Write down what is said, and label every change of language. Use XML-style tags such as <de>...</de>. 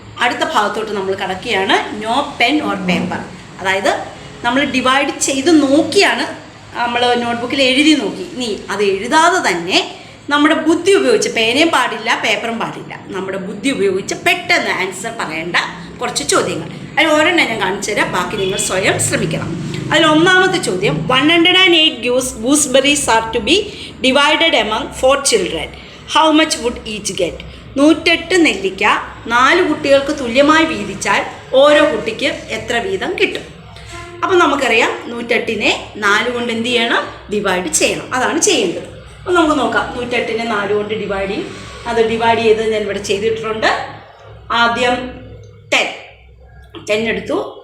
<ml>അടുത്ത ഭാഗത്തോട്ട് നമ്മൾ കടക്കുകയാണ്.</ml> <en>no pen or paper,</en> <ml>അതായത് നമ്മൾ ഡിവൈഡ് ചെയ്ത് നോക്കിയാണ്, നമ്മൾ നോട്ട്ബുക്കിൽ എഴുതി നോക്കി. ഇനി അത് എഴുതാതെ തന്നെ നമ്മുടെ ബുദ്ധി ഉപയോഗിച്ച്, പേനയും പാടില്ല പേപ്പറും പാടില്ല, നമ്മുടെ ബുദ്ധി ഉപയോഗിച്ച് പെട്ടെന്ന് ആൻസർ പറയേണ്ട കുറച്ച് ചോദ്യങ്ങൾ. അതിൽ ഒരെണ്ണം ഞാൻ കാണിച്ചു തരാം, ബാക്കി നിങ്ങൾ സ്വയം ശ്രമിക്കണം. അതിൽ ഒന്നാമത്തെ ചോദ്യം,</ml> <en>108 gooseberries are to be divided among 4 children. How much would each get?</en> <ml>108 നെല്ലിക്ക 4 കുട്ടികൾക്ക് തുല്യമായി വീതിച്ചാൽ ഓരോ കുട്ടിക്ക് എത്ര വീതം കിട്ടും? അപ്പം നമുക്കറിയാം 108നെ 4 കൊണ്ട് എന്ത് ചെയ്യണം? ഡിവൈഡ് ചെയ്യണം. അതാണ് ചെയ്യേണ്ടത്. അപ്പം നമുക്ക് നോക്കാം. 108നെ 4 കൊണ്ട് ഡിവൈഡ് ചെയ്യും. അത് ഡിവൈഡ് ചെയ്ത് ഞാൻ ഇവിടെ ചെയ്തിട്ടുണ്ട്. ആദ്യം 10 എടുത്തു.</ml>